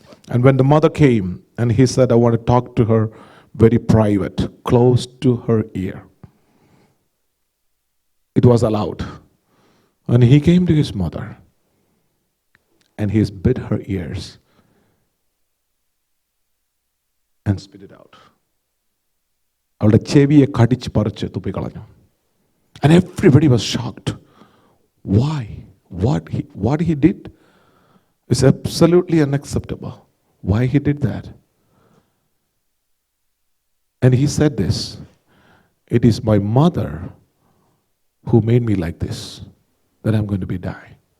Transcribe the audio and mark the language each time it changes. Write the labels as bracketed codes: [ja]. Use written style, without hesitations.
[en] And when the mother came, and he said, I want to talk to her very private, close to her ear. It was allowed. And he came to his mother, and he bit her ears and spit it out. [ml] അവളുടെ ചെവിയെ കടിച്ച് പറിച്ച് തുപ്പിക്കളഞ്ഞു. [en] And everybody was shocked. Why? What he did is absolutely unacceptable. Why he did that? And he said this, it is my mother who made me like this, that I'm going to be die.